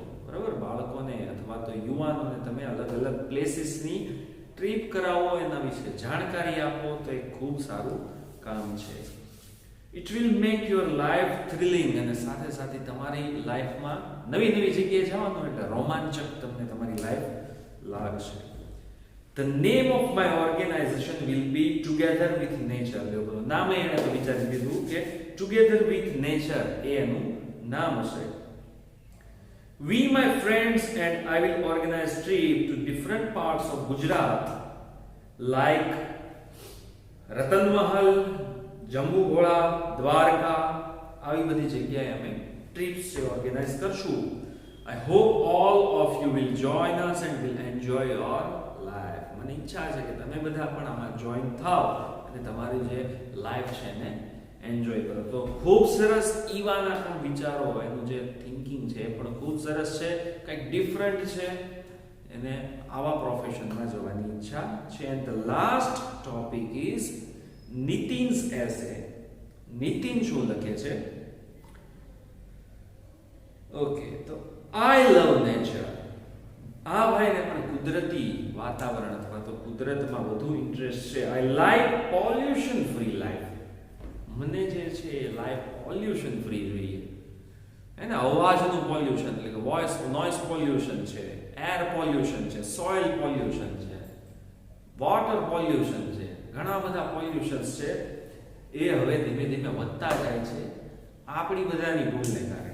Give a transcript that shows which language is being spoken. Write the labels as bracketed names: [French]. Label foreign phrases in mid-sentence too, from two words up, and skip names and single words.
[Gujarati] બરાબર, બાળકોને અથવા તો યુવાનોને તમે અલગ અલગ પ્લેસીસની ટ્રીપ કરાવો, એના વિશે જાણકારી આપો તો એક ખૂબ સારું કામ છે. [English] it will make your life thrilling. [Gujarati] અને સાથે સાથે તમારી લાઈફમાં નવી નવી જગ્યાએ જવાનું એટલે રોમાંચક તમને તમારી લાઈફ લાગશે. [English] The name of my organization will be Together with Nature. [Gujarati] નામે એને તો વિચારી દીધું કે Together with Nature એ એનું નામ હશે. [English] We, my friends, and I will organize trip to different parts of Gujarat like Ratan Mahal, [Gujarati] જંબુ ઘોડા, દ્વારકા, આવી બધી જગ્યાએ અમે ટ્રીપ્સ છે ઓર્ગેનાઇઝ કરશું. [English] I hope all of you will join us and will enjoy your life. [Gujarati] મને ઈચ્છા છે કે તમે બધા પણ આમાં જોઈન થાઓ અને તમારી જે લાઈફ છે એને એન્જોય કરો. તો ખૂબ સરસ ઈવાના પણ વિચારો, એનું જે થિંકિંગ છે એ પણ ખૂબ સરસ છે, કંઈક ડિફરન્ટ છે, એને આવા પ્રોફેશનમાં જવાની ઈચ્છા છે. [English] and the last topic is Nitin's essay. [Gujarati] Nitin શું લખે છે? ઓકે, તો [English] I love nature. [Gujarati] આ ભાઈને પણ કુદરતી વાતાવરણ અથવા તો કુદરતમાં વધુ ઇન્ટરેસ્ટ છે. [English] I like pollution free life. [Gujarati] મને જે છે [English] life pollution free [Gujarati] જોઈએ. એને અવાજનું પોલ્યુશન એટલે કે [English] noise pollution [Gujarati] છે, [English] air pollution [Gujarati] છે, [English] soil pollution [Gujarati] છે, [English] water pollution [Gujarati] છે, ઘણા બધા પોલ્યુશન્સ છે. એ હવે ધીમે ધીમે વધતા જાય છે આપણી બધાની ભૂલને કારણે.